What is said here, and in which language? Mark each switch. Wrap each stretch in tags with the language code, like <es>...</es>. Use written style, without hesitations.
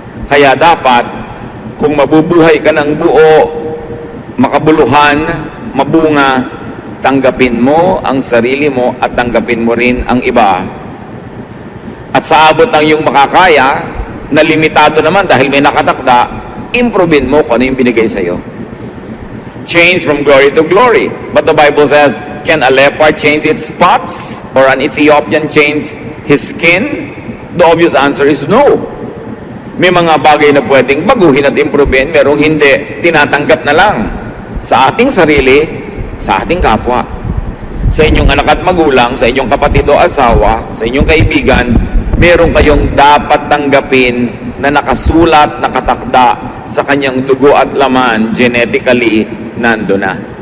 <tl>Kaya dapat, kung mabubuhay ka ng buo, makabuluhan, mabunga, tanggapin mo ang sarili mo at tanggapin mo rin ang iba. At sa abot ng iyong makakaya, na limitado naman dahil may nakatakda, improvein mo kung ano yung binigay sa iyo.</tl> <en>Change from glory to glory. But the Bible says, can a leopard change its spots? Or an Ethiopian change his skin? The obvious answer is no.</en> <tl>May mga bagay na pwedeng baguhin at improvein, merong hindi, tinatanggap na lang sa ating sarili, sa ating kapwa. Sa inyong anak at magulang, sa inyong kapatid o asawa, sa inyong kaibigan, meron kayong dapat tanggapin na nakasulat, nakatakda sa kanyang dugo at laman, genetically, nando na.</tl>